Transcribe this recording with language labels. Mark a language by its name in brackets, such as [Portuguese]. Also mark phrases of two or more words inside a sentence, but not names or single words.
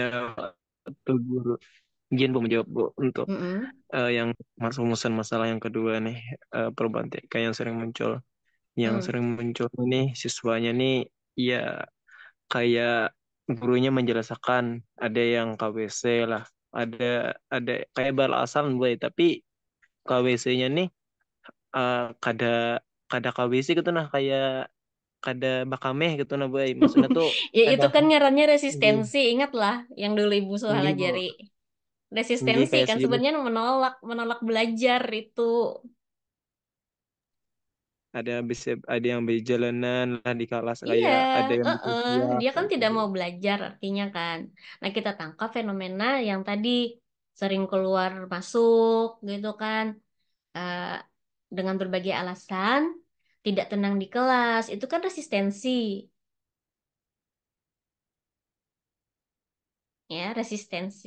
[Indonesian] Misalnya tuh guru. Mungkin Bu menjawab Bu untuk Mm-mm. yang rumusan masalah yang kedua nih, problematika yang sering muncul. Yang Hmm. sering muncul ini siswanya nih ya kayak gurunya menjelaskan ada yang KWC lah, ada ada kayak balasan boy, tapi KWC-nya nih [Banjar] kada kada KWC gitu nah, kayak kada bakameh gitu nah boy. [Indonesian] Maksudnya tuh Ya kada itu kan ngarannya nggih resistensi. Ingatlah yang dulu Ibu Suhal nggih, Bu. ajari. Nggih Resistensi kayak kan sejenis sebenarnya menolak menolak belajar itu. ada yang berjalanan lah di kelas, Iya, kayak ada yang teriak dia kan kayak tidak gitu. mau belajar artinya kan. Nah, kita tangkap fenomena yang tadi sering keluar masuk gitu kan, eh, dengan berbagai alasan, tidak tenang di kelas, itu kan resistensi, ya resistensi.